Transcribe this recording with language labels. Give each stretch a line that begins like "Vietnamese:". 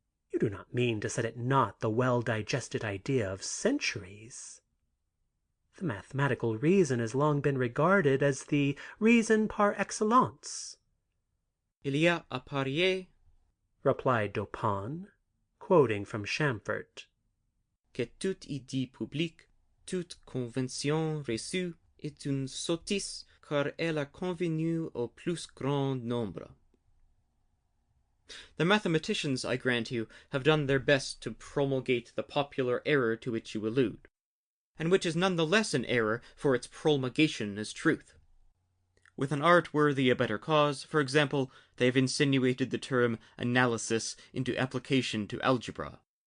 English: You do not mean to set at naught the well-digested idea of centuries. The mathematical reason has long been regarded as the reason par excellence.
French: Il y a à parier,
English: replied Dupin, quoting from Chamfort,
French: que toute idée publique, toute convention reçue est une sottise, car elle a convenu au plus grand nombre.
English: The mathematicians, I grant you, have done their best to promulgate the popular error to which you allude, and which is none the less an error for its promulgation as truth. With an art worthy a better cause, for example, they have insinuated the term analysis into application to algebra.